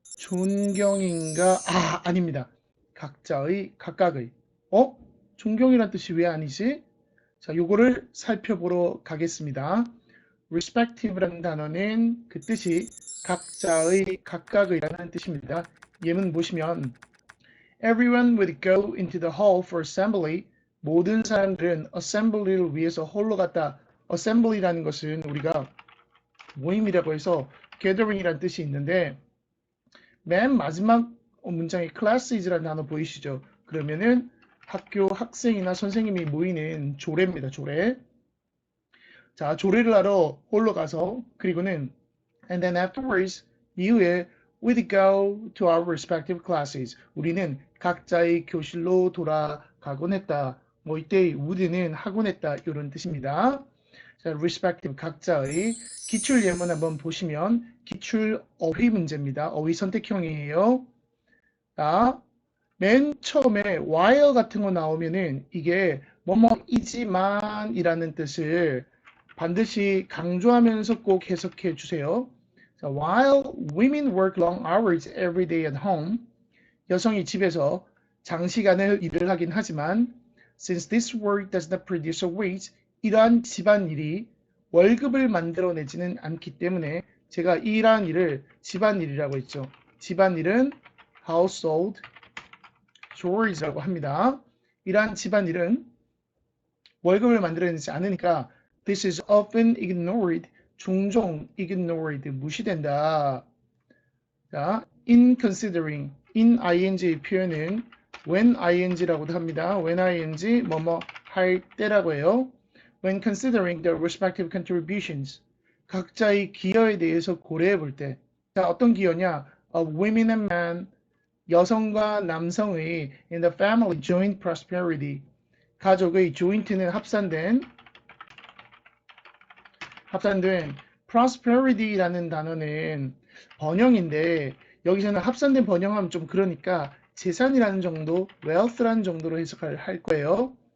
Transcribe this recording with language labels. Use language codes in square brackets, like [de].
[ko] 존경인가? 아닙니다. 각자의, 각각의. 존경이란 뜻이 왜 아니지? 자, 요거를 살펴보러 가겠습니다. respective라는 단어는 그 뜻이 각자의, 각각의라는 뜻입니다. 예문 보시면 [en] Everyone would go into the hall for assembly. [ko] 모든 사람들은 assembly를 위해서 홀로 갔다. assembly라는 것은 우리가 모임이라고 해서 gathering이라는 뜻이 있는데 맨 마지막 문장에 classes라는 단어 보이시죠? 그러면은 학교 학생이나 선생님이 모이는 조례입니다. 조례. 자, 조례를 하러 홀로 가서 그리고는 [en] and then afterwards [ko] 이후에 [en] we'd go to our respective classes. [ko] 우리는 각자의 교실로 돌아가곤 했다. 뭐 이때 would는 하곤 했다 이런 뜻입니다. 자, respective 각자의 기출 예문 한번 보시면 기출 어휘 문제입니다. 어휘 선택형이에요. 자, 맨 처음에 while 같은 거 나오면은 이게 뭐뭐이지만 이라는 뜻을 반드시 강조하면서 꼭 해석해 주세요. 자, [en] while women work long hours every day at home, [ko] 여성이 집에서 장시간을 일을 하긴 하지만 [en] since this work does not produce a wage, [ko] 이러한 집안일이 월급을 만들어내지는 않기 때문에 제가 이러한 일을 집안일이라고 했죠. 집안일은 household chores라고 합니다. 이러한 집안일은 월급을 만들어내지 않으니까 [en] this is often ignored, [ko] 종종 ignored, 무시된다. 자, in considering, in ing 표현은 when ing라고도 합니다. when ing 뭐뭐 할 때라고 해요. [en] When considering the respective contributions, [ko] 각자의 기여에 대해서 고려해 볼 때, 자, 어떤 기여냐? [en] Of women and men, [ko] 여성과 남성의 [en] in the family joint prosperity, [ko] 가족의 joint는 합산된 prosperity라는 단어는 번영인데 여기서는 합산된 번영하면 좀 그러니까 재산이라는 정도, wealth라는 정도로 해석을 할 거예요.